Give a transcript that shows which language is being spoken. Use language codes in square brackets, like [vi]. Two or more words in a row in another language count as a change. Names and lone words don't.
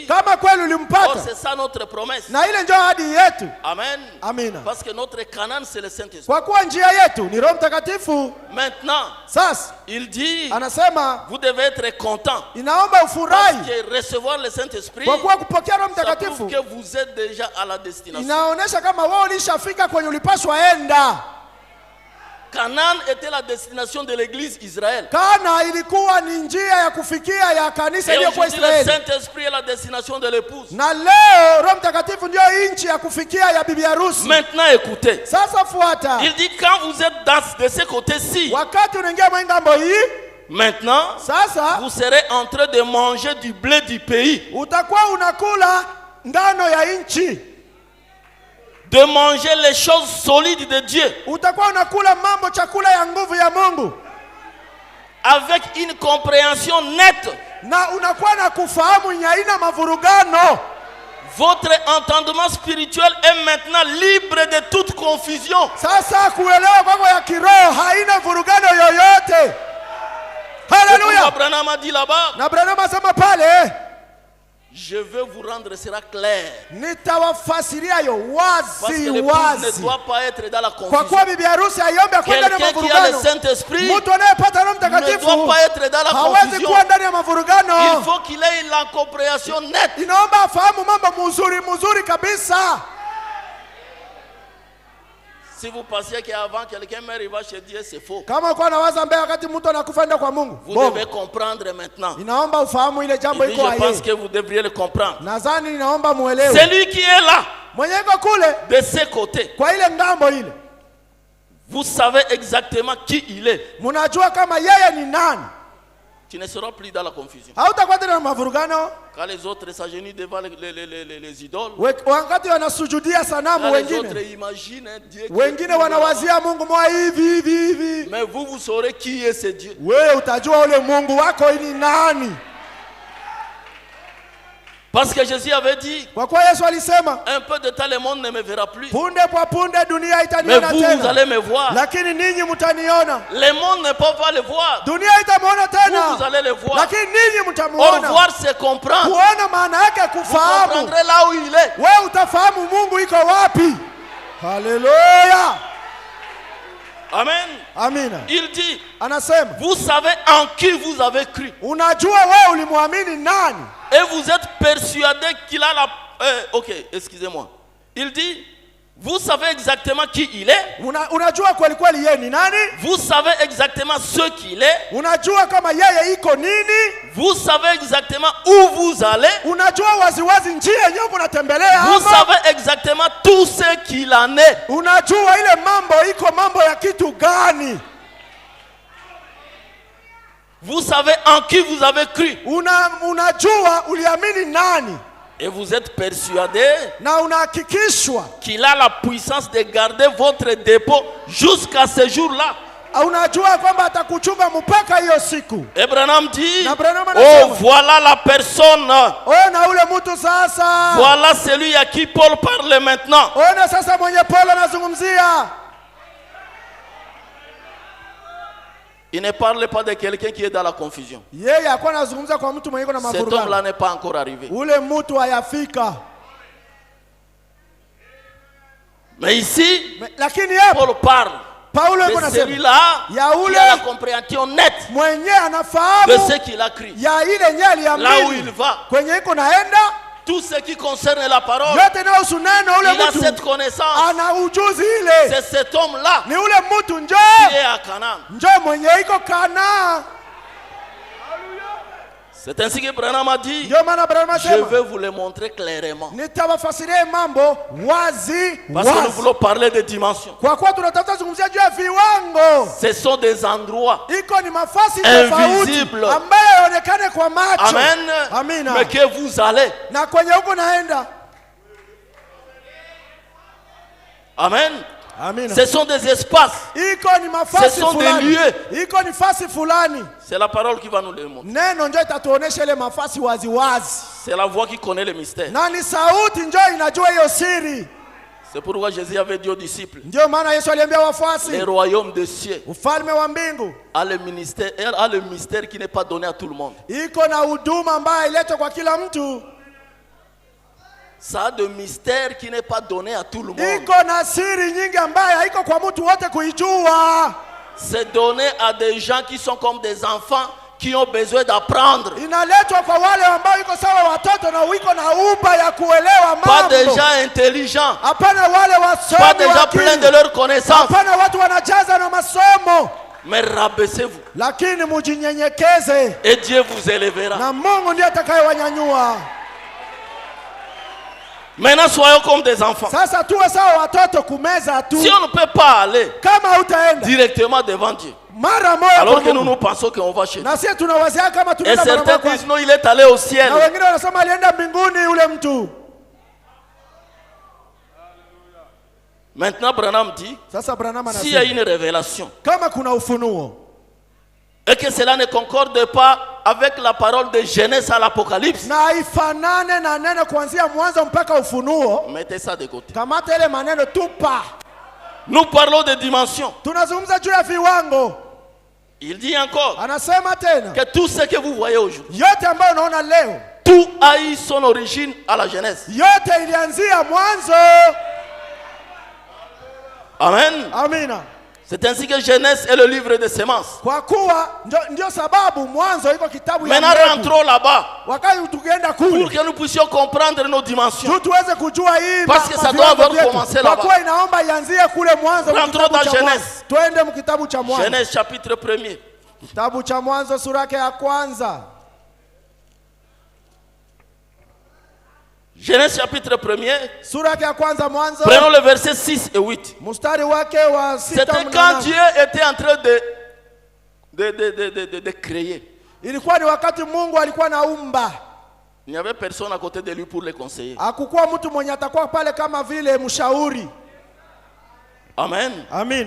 [sw] Kama kweli [fr] or [sw] ulimpata, [fr] c'est ça notre promesse. [sw] na ile ndio ahadi yetu. Amen. Amina. [fr] Parce que notre Canaan c'est le Saint-Esprit. [sw] Kwa kuwa njia yetu ni Roho Mtakatifu. [fr] Maintenant, [sw] Sasa [fr] il dit, [sw] anasema [fr] vous devez être content. [sw] inaomba [fr] Parce [sw] ufurahi, [fr] que recevoir le Saint-Esprit, [sw] kwa kuwa kupokea Roho [fr] ça [sw] Mtakatifu [fr] prouve que vous êtes déjà à la destination. [sw] inaonesha kama wewe ulishafika kwenye ulipaswa enda. [fr] Canaan était la destination de l'église Israël. [sw] Kana ilikuwa ni njia ya kufikia ya kanisa [fr] Et [sw] iliyokuwa [fr] aujourd'hui, le [sw] Israeli, [fr] Saint-Esprit est la destination de l'épouse. [sw] na leo Roho Mtakatifu ndio nchi ya kufikia ya bibi harusi. [fr] Maintenant, écoutez. [sw] Sasa fuata, [fr] Il dit, quand vous êtes de ce côté-ci, [sw] wakati unaingia mwa ngambo hii, [fr] maintenant, [sw] sasa [fr] vous serez en train de manger du blé du pays, [sw] utakuwa unakula ngano ya nchi, [fr] de manger les choses solides de Dieu, [sw] utakuwa unakula mambo, chakula ya nguvu ya Mungu, [fr] avec une compréhension nette. [sw] na unakuwa na kufahamu haina mavurugano. [fr] Votre entendement spirituel est maintenant libre de toute confusion. [sw] Sasa kuelewa kwako ya kiroho haina vurugano yoyote. Haleluya. [fr] Abraham a dit là-bas, [sw] Na Branham asema pale, [fr] je veux vous rendre cela clair. [sw] nitawafasiria yo [fr] Parce que [sw] wazi [fr] l'épouse ne [sw] wazi. [fr] doit pas être dans la [sw] Kwa [fr] confusion. [sw] kuwa bibi harusi haiombe akuwe ndani ya [fr] Quelqu'un qui a le [sw] mavurugano. [fr] Saint-Esprit [sw] Mtu anayepata Roho [fr] ne doit [sw] Mtakatifu [fr] pas être dans la [sw] hawezi [fr] confusion. [sw] kuwa ndani ya [fr] Il [sw] mavurugano. [fr] faut qu'il ait la compréhension nette. [sw] Inaomba afahamu mambo mzuri kabisa. [fr] Si vous pensiez qu'avant quelqu'un meurt, il va chez Dieu, c'est faux. [sw] Kama uko nawaza mbele wakati mtu anakufa enda kwa Mungu, [fr] Vous [sw] Bongo. [fr] devez comprendre maintenant. [sw] Inaomba ufahamu ile [fr] Il [sw] jambo [fr] dit, [sw] iko [fr] je pense [sw] haye. [fr] que vous devriez le comprendre. [sw] Nadhani inaomba muelewe. [fr] Celui qui est là, [sw] Mwenye iko kule [fr] de ce côté, [sw] kwa ile ngambo ile, [fr] vous savez exactement qui il est. [sw] munajua kama yeye ni nani. [fr] Tu ne seras plus dans la confusion. [sw] Hautakuwa tena na mavurugano. [fr] Quand les autres s'agenouillent devant les idoles, [sw] Wakati wanasujudia sanamu, [fr] quand les autres [sw] wengine [fr] imaginent un Dieu qui est [sw] wengine [fr] plus [sw] wanawazia Mungu mwa hivi. [fr] mais vous saurez qui est ce Dieu. [sw] Wewe utajua ule Mungu wako ni nani. [fr] Parce que Jésus avait dit, [sw] Kwa kuwa Yesu alisema, [fr] un peu de temps le monde ne me verra plus, [sw] punde kwa punde dunia [fr] mais [sw] itaniona [fr] vous [sw] tena, [fr] allez me voir. [sw] lakini ninyi mtaniona. [fr] Le monde ne peut pas le voir. [sw] Dunia itamuona [fr] Vous [sw] tena, [fr] allez le voir. [sw] lakini ninyi [fr] Au [sw] mtamuona. [fr] revoir, c'est comprendre. [sw] Kuona maana yake [fr] Vous [sw] kufahamu. [fr] comprendrez là où il est. [sw] Wewe utafahamu Mungu iko wapi. Haleluya. Amen. Amina. [fr] Il dit, [sw] Anasema, [fr] vous savez en qui vous avez cru. [sw] unajua wewe ulimwamini nani, [fr] Et vous êtes persuadé qu'il a la... ok, excusez-moi. Il dit, vous savez exactement qui il est. [sw] unajua kweli kweli yeye ni nani, [fr] Vous savez exactement ce qu'il est. [sw] unajua kama yeye iko nini, [fr] Vous savez exactement où vous allez. [sw] unajua waziwazi njia yenyewe unatembelea [fr] Vous [sw] ama, [fr] savez exactement tout ce qu'il en est. [sw] unajua ile mambo iko mambo ya kitu gani, [fr] Vous savez en qui vous avez cru. [sw] unajua uliamini nani, [fr] Et vous êtes persuadé [sw] na unahakikishwa, [fr] qu'il a la puissance de garder votre dépôt jusqu'à ce jour-là. [sw] unajua kwamba atakuchunga mpaka hiyo siku. [fr] Abraham dit, [sw] Na Branham oh anasema, [fr] voilà la personne, [sw] ona ule mtu sasa, [fr] voilà celui à qui Paul parle maintenant. [sw] ona sasa mwenye Paulo anazungumzia. [fr] Il ne parle pas de quelqu'un qui est dans la confusion. [sw] Yeye hakuwa anazungumza kwa mtu mwenye iko na [fr] Cet [sw] mavurugano. [fr] homme-là n'est pas encore arrivé. [sw] Ule mtu hayafika. [fr] Mais ici, [sw] Lakini hapo [fr] Paul parle [sw] Paulo yuko [fr] de [sw] anasema [fr] celui-là [sw] ya [fr] qui [sw] ule [fr] a la compréhension nette [sw] mwenye [fr] de [sw] anafahamu [fr] ce qu'il a cru. [sw] ya ile nye [fr] Là où il [sw] aliamini [fr] va, [sw] kwenye iko naenda, [fr] tout ce qui concerne la parole, [sw] yote inayohusu neno, ule [fr] il a [sw] mtu [fr] cette connaissance. [sw] ana ujuzi ile. [fr] C'est cet homme-là [sw] Ni ule mtu [fr] qui [sw] njoo [fr] est à Canaan. [sw] mwenye iko Kana. [fr] C'est ainsi que Branham a dit, [sw] Ndio maana Branham [fr] je [sw] asema [fr] vais vous le montrer clairement. [sw] nitawafasiria mambo wazi [fr] Parce que nous [sw] wazi. [fr] voulons parler de dimensions. [sw] Kwa kuwa tunatafuta zungumzia juu ya viwango. [fr] Ce sont des endroits [sw] Iko ni mafasi [fr] Invisible. [sw] tofauti ambayo yaonekane kwa macho. Amen. Amina. [fr] Mais que vous allez. [sw] Na kwenye huko naenda. Amen. Amina. [fr] Ce sont des espaces. [sw] Iko ni mafasi [fr] Ce sont des [sw] fulani. [fr] lieux. [sw] Iko ni fasi fulani. [fr] C'est la parole qui va nous le montrer. [sw] Neno ndio itatuonesha ile mafasi wazi wazi. [fr] C'est la voix qui connaît le mystère. [sw] Na ni sauti ndio inajua hiyo siri. [fr] C'est pourquoi Jésus avait dit aux disciples, [sw] Ndio maana Yesu aliambia wafuasi, [fr] le royaume des cieux [sw] ufalme wa mbingu [fr] a le mystère qui n'est pas donné à tout le monde. [sw] iko na huduma ambayo iletwe kwa kila mtu. [fr] Ça a de mystère qui n'est pas donné à tout le monde. [sw] Iko na siri nyingi ambayo haiko kwa mtu wote kuijua. [fr] C'est donné à des gens qui sont comme des enfants qui ont besoin d'apprendre. [sw] Inaletwa kwa wale ambao iko sawa watoto na wiko na uba ya kuelewa mambo. [fr] Pas des gens intelligents. [sw] Hapana wale wasomi [fr] Pas des gens [sw] wa [fr] pleins [sw] akili. [fr] de leur connaissance. [sw] Hapana watu wanajaza na masomo. [fr] Mais rabaissez-vous. [sw] Lakini mujinyenyekeze [fr] Et Dieu vous élèvera. [sw] na Mungu ndiye atakayewanyanyua. [fr] Maintenant, soyons comme des enfants. [sw] Sasa tuwe sawa watoto kumeza tu. [fr] Si on ne peut pas aller [sw] Kama utaenda [fr] directement devant Dieu, [sw] mara moja [fr] alors [sw] kwa [fr] que nous [sw] Mungu. [fr] nous pensons qu'on va chez Dieu. [sw] Na sisi tunawazia kama [fr] Et [sw] tunaenda mara [fr] certains [sw] moja kwa. [fr] disent non, il est allé au ciel. [sw] Na wengine wanasema alienda mbinguni yule mtu. [fr] Maintenant, Branham dit, [sw] Sasa Branham [fr] s'il y a [sw] anasema [fr] une révélation [sw] kama kuna ufunuo [fr] et que cela ne concorde pas avec la parole de Genèse à l'Apocalypse, [sw] na ifanane na neno kuanzia mwanzo mpaka ufunuo, [fr] mettez ça de côté. [sw] kamata ile maneno tupa. [fr] Nous parlons de dimensions. [sw] Tunazungumza juu ya viwango. [fr] Il dit encore [sw] Anasema tena [fr] que tout ce que vous voyez aujourd'hui, [sw] yote ambayo unaona leo, [fr] tout a eu son origine à la Genèse. [sw] yote ilianzia mwanzo. Amen. Amina. [fr] C'est ainsi que Genèse est le livre des semences. [sw] Kwa kuwa ndio sababu mwanzo iko kitabu ya [fr] Maintenant, [sw] mbegu. [fr] rentrons là-bas [sw] Wakati tukienda [fr] pour [sw] kule [fr] que nous puissions comprendre nos dimensions. [sw] tu tuweze kujua hii [fr] Parce que ça [sw] viwango [fr] doit avoir [sw] vyetu. [fr] commencé [sw] Kwa [fr] là-bas. [sw] kuwa inaomba ianzie kule mwanzo [fr] Rentrons [sw] kitabu [fr] dans [sw] cha [fr] Genèse. [sw] mwanzo. Twende mkitabu cha mwanzo. [fr] Genèse chapitre 1er. [sw] Kitabu cha mwanzo sura yake ya kwanza. [fr] Genèse chapitre 1er. [sw] Sura yake ya kwanza mwanzo. [fr] Prenons le verset 6 et 8. [sw] Mstari wake wa 6 [fr] C'était quand Dieu était en train de créer. [sw] Ilikuwa ni wakati Mungu alikuwa naumba. [fr] Il n'y avait personne à côté de lui pour le conseiller. [sw] Hakukuwa mtu mwenye atakuwa pale kama vile mshauri. Amen. Amina.